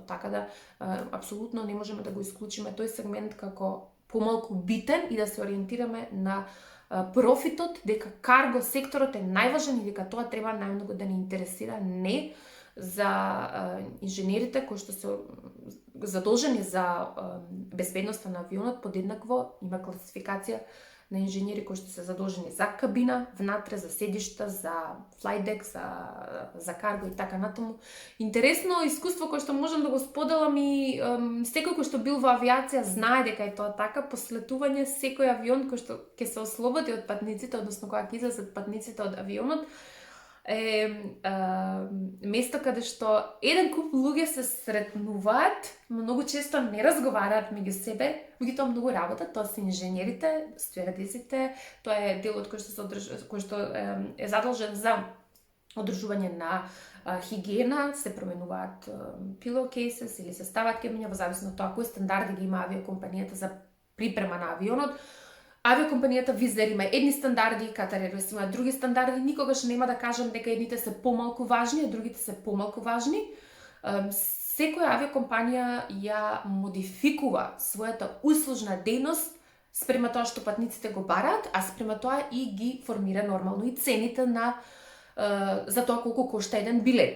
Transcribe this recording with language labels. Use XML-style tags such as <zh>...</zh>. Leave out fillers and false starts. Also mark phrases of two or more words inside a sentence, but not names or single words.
<mk>Така да апсолутно не можеме да го исклучиме тој сегмент како помалку битен и да се ориентираме на профитот, дека карго секторот е најважен и дека тоа треба најмногу да ни интересира, не за инженерите кои што се задолжени за безбедноста на авионот. Подеднакво има класификација на инженери кои што се задолжени за кабина, внатре, за седишта, за</mk> <en>flight deck,</en> <mk>за карго и така натаму. Интересно искуство кое што можам да го споделам и секој кој што бил во авиација знае дека е тоа така. После летување секој авион кој што ќе се ослободи од патниците, односно кога ќе излезат патниците од авионот, место каде што еден куп луѓе се сретнуваат, многу често не разговараат меѓу себе, меѓутоа многу работат, тоа се инженерите, стюардесите, тоа е делот кој што е задолжен за одржување на хигиена, се променуваат</mk> <en>pillow cases</en> <mk>или се стават кемиња во зависност од тоа кои стандарди ги има авиокомпанијата за припрема на авионот. Авиокомпанијата Wizz Air има едни стандарди, Qatar Airways има други стандарди, никогаш нема да кажам дека едните се помалку важни, а другите се помалку важни. Секоја авиокомпанија ја модификува својата услужна дејност спрема тоа што патниците го бараат, а спрема тоа и ги формира нормално и цените за тоа колку кошта еден билет.</mk>